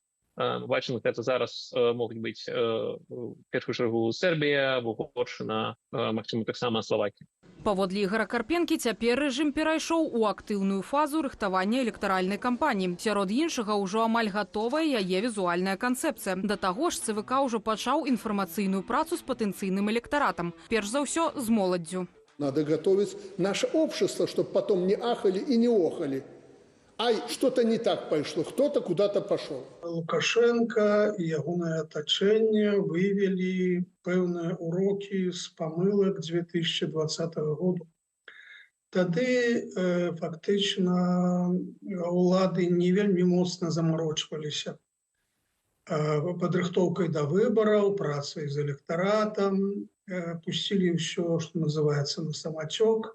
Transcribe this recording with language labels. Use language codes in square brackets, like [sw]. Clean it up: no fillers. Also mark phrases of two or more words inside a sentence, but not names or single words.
[be] Бачым, гэта зараз могуць быць у першую чаргу Сербія, Угоршчына, магчыма, таксама Славакія. Паводле Ігора Карпенкі, цяпер рэжым перайшоў у актыўную фазу рыхтавання электаральнай кампаніі. Сярод іншага ўжо амаль гатовая яе візуальная канцэпцыя. Да таго ж, ЦВК ўжо пачаў інфармацыйную працу з патэнцыйным электаратам. Перш за ўсё, з моладдзю. [ru] Надо готовить наше общество, чтобы потом не ахали и не охали. Ай, что-то не так пошло, кто-то куда-то пошел. Лукашенко и ягонае оточение выявили пэўныя уроки с помылок 2020 года. [be] Тады фактично улады не вельмі моцна замарочваліся падрыхтоўкай да выбараў, працай з электаратам, пусцілі ўсё, што называецца, на самацёк.